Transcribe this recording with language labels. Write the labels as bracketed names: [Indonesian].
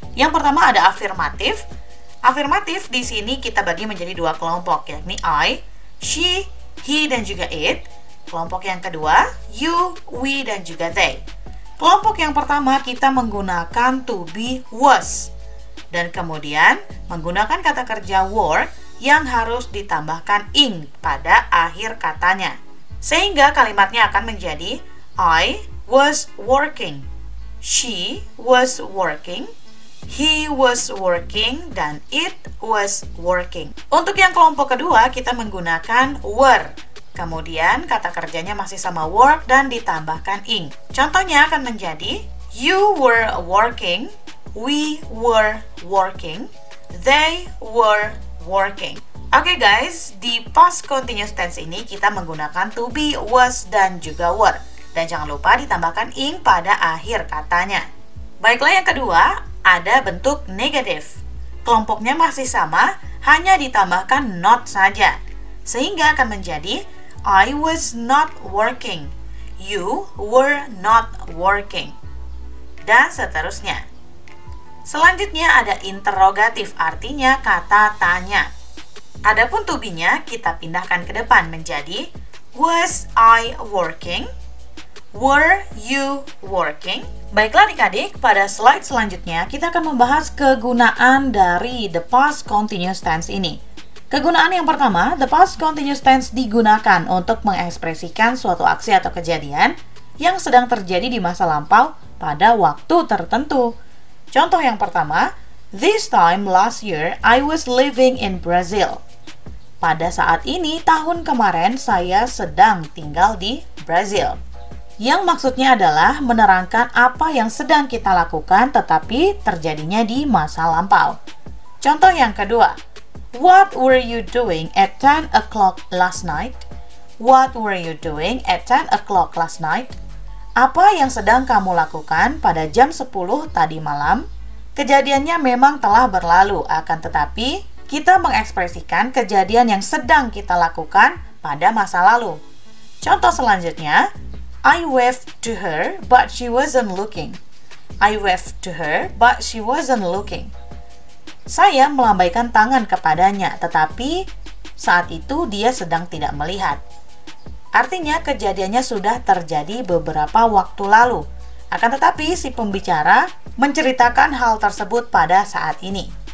[Indonesian] Yang pertama ada afirmatif. Afirmatif di sini kita bagi menjadi dua kelompok, yakni I, she, he, dan juga it. Kelompok yang kedua, you, we, dan juga they. Kelompok yang pertama kita menggunakan to be, was. Dan kemudian menggunakan kata kerja work yang harus ditambahkan ing pada akhir katanya. Sehingga kalimatnya akan menjadi [English] I was working, she was working, he was working, dan it was working. [Indonesian] Untuk yang kelompok kedua, kita menggunakan were. Kemudian kata kerjanya masih sama work dan ditambahkan ing. Contohnya akan menjadi [English] you were working, we were working, they were working. [Indonesian] Oke guys, di past continuous tense ini kita menggunakan to be, was, dan juga were. Dan jangan lupa ditambahkan ing pada akhir katanya. Baiklah, yang kedua ada bentuk negatif. Kelompoknya masih sama, hanya ditambahkan not saja. Sehingga akan menjadi [English] I was not working, you were not working, [Indonesian] dan seterusnya. Selanjutnya ada interrogatif, artinya kata tanya. Adapun to be-nya kita pindahkan ke depan menjadi [English] was I working, were you working. [Indonesian] Baiklah adik-adik, pada slide selanjutnya kita akan membahas kegunaan dari the past continuous tense ini. Kegunaan yang pertama, the past continuous tense digunakan untuk mengekspresikan suatu aksi atau kejadian yang sedang terjadi di masa lampau pada waktu tertentu. Contoh yang pertama, [English] this time last year I was living in Brazil. [Indonesian] Pada saat ini, tahun kemarin saya sedang tinggal di Brazil. Yang maksudnya adalah menerangkan apa yang sedang kita lakukan tetapi terjadinya di masa lampau. Contoh yang kedua, [English] what were you doing at 10 o'clock last night? What were you doing at 10 o'clock last night? [Indonesian] Apa yang sedang kamu lakukan pada jam 10 tadi malam? Kejadiannya memang telah berlalu, akan tetapi kita mengekspresikan kejadian yang sedang kita lakukan pada masa lalu. Contoh selanjutnya, [English] I waved to her, but she wasn't looking. I waved to her, but she wasn't looking. [Indonesian] Saya melambaikan tangan kepadanya, tetapi saat itu dia sedang tidak melihat. Artinya kejadiannya sudah terjadi beberapa waktu lalu. Akan tetapi si pembicara menceritakan hal tersebut pada saat ini.